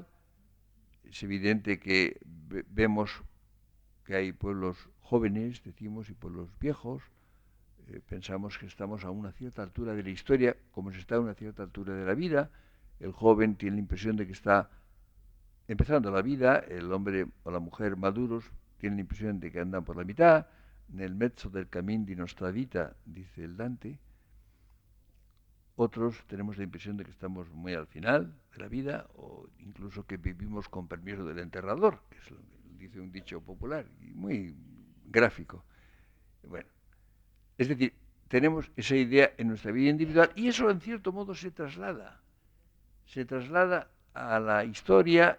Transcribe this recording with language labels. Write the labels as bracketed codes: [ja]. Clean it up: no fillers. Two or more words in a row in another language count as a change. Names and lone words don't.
[es] Es evidente que vemos que hay pueblos jóvenes, decimos, y pueblos viejos. Pensamos que estamos a una cierta altura de la historia, como se está a una cierta altura de la vida. El joven tiene la impresión de que está empezando la vida, el hombre o la mujer maduros tienen la impresión de que andan por la mitad, [it] nel mezzo del cammin di nostra vita, [es] dice el Dante. Otros tenemos la impresión de que estamos muy al final de la vida o incluso que vivimos con permiso del enterrador, que es lo que dice un dicho popular y muy gráfico. Bueno, es decir, tenemos esa idea en nuestra vida individual y eso en cierto modo se traslada a la historia.